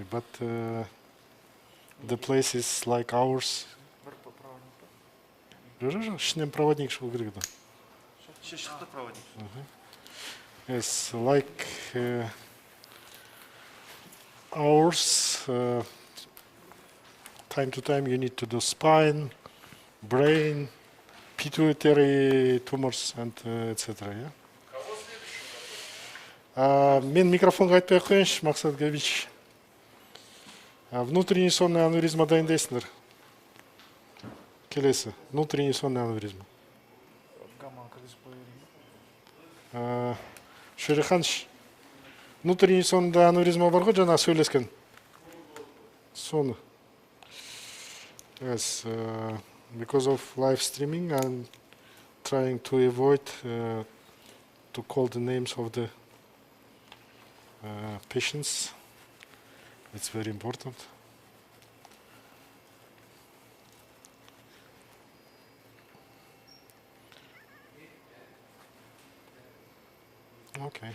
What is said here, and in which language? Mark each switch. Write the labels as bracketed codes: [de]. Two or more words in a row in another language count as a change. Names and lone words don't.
[en] But the places like ours, yes, like ours, time to time you need to do spine, brain, pituitary tumors, and etc. Yeah? [kk] Мен микрофонға айтпай қойыншы, Мақсат Габич. [ru] Внутренний сонный [kk] аневризма дайындайсыңдар. Келесі, [ru] внутренний сонный [kk] аневризма. Шериханыш, [ru] внутренний сонный [kk] аневризма бар ғой, жаңа сөйлескен. Соны. [en] Yes, because of live streaming, I'm trying to avoid to call the names of the patients. It's very important. Okay.